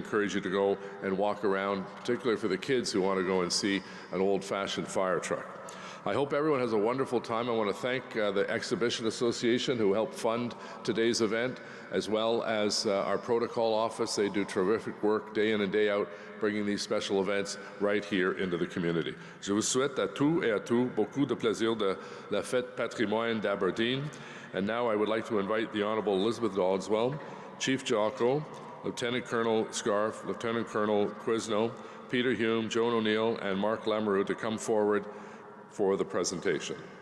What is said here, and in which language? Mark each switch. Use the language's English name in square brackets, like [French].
[English] We encourage you to go and walk around, particularly for the kids who want to go and see an old-fashioned fire truck. I hope everyone has a wonderful time. I want to thank the Exhibition Association who helped fund today's event, as well as our protocol office. They do terrific work day in and day out, bringing these special events right here into the community. [French] Je vous souhaite à tous et à tous beaucoup de plaisir de la fête patrimoine d'Aberdeen. [English] And now I would like to invite the Honourable Elizabeth Doddswell, Chief Jocko, Lieutenant Colonel Scarf, Lieutenant Colonel Quizno, Peter Hume, Joan O'Neill, and Mark Lamoureux to come forward for the presentation.